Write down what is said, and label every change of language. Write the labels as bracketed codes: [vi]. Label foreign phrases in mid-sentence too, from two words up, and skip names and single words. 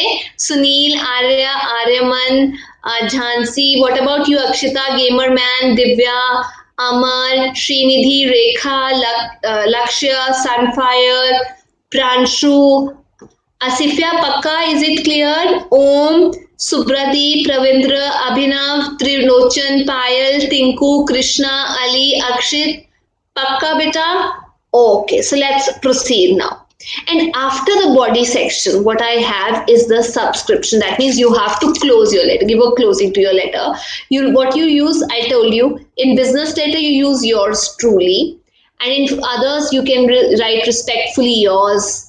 [en] Sunil, Arya, Aryaman, Jhansi, what about you? Akshita, Gamer Man, Divya, Amar, Srinidhi, Rekha, Lakshya, Sunfire, Pranshu, Asifya, Pakka, is it clear? Om, Subrati, Pravindra, Abhinav, Trilochan, Payal, Tinku, Krishna, Ali, Akshit, Pakka beta? Okay, so let's proceed now. And after the body section, what I have is the subscription. That means you have to close your letter, give a closing to your letter. What you use, I told you, in business letter you use yours truly, and in others you can write respectfully yours.